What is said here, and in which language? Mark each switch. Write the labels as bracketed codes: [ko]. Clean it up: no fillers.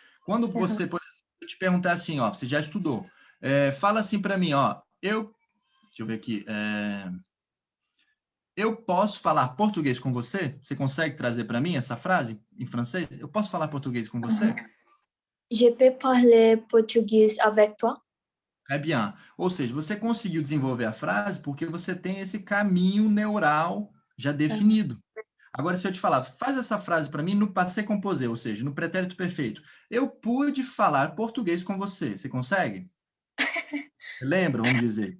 [pt] Quando você, por exemplo, eu te perguntar assim, ó, você já estudou, fala assim para mim, ó, deixa eu ver aqui, eu posso falar português com você? Você consegue trazer para mim essa frase em francês? Eu posso falar português com você? [fr] Je peux parler portugais avec toi? Très bien. [pt] Ou seja, você conseguiu desenvolver a frase porque você tem esse caminho neural já definido. Agora, se eu te falar, faz essa frase para mim no passé composé, ou seja, no pretérito perfeito. Eu pude falar português com você. Você consegue? Você lembra, vamos dizer?